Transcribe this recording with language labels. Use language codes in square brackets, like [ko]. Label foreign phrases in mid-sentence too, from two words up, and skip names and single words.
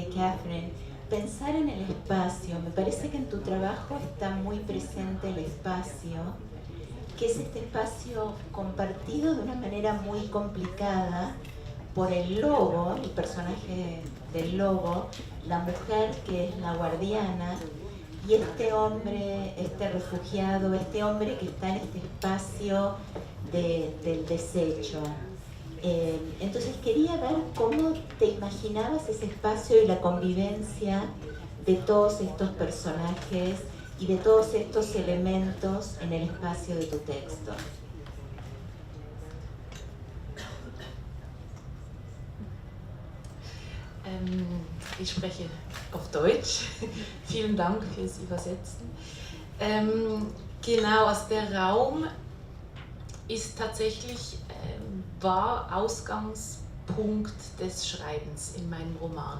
[es] y Catherine, pensar en el espacio, me parece que en tu trabajo está muy presente el espacio que es este espacio compartido de una manera muy complicada por el lobo, el personaje del lobo, la mujer que es la guardiana, y este hombre, este refugiado, este hombre que está en este espacio del desecho. Entonces quería ver cómo te imaginabas ese espacio y la convivencia de todos estos personajes y de todos estos elementos en el espacio de tu texto. [de] Ich spreche auf Deutsch. Vielen Dank fürs Übersetzen. Genau, also der Raum ist tatsächlich, war Ausgangspunkt des Schreibens in meinem Roman.